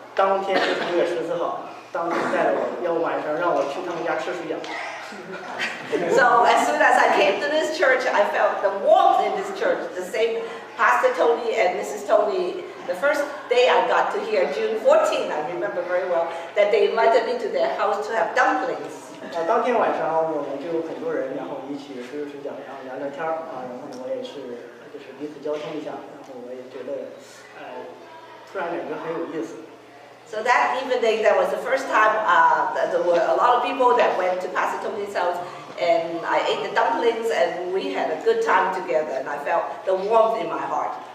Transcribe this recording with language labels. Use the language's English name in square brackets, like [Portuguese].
[Chinese] 当天就是6月14号，当天带着我，要晚上让我去他们家吃水饺。 [English] So as soon as I came to this church, I felt the warmth in this church. The same Pastor Tony and Mrs. Tony. The first day I got to hear, June 14, I remember very well, that they invited me to their house to have dumplings. [Chinese] 当天晚上我们就很多人，然后一起吃水饺，然后聊聊天然后呢我也是就是彼此交通一下，然后我也觉得突然感觉很有意思。 [English] So that evening, that was the first time that there were a lot of people that went to Pastor Tony's house, and I ate the dumplings, and we had a good time together, and I felt the warmth in my heart.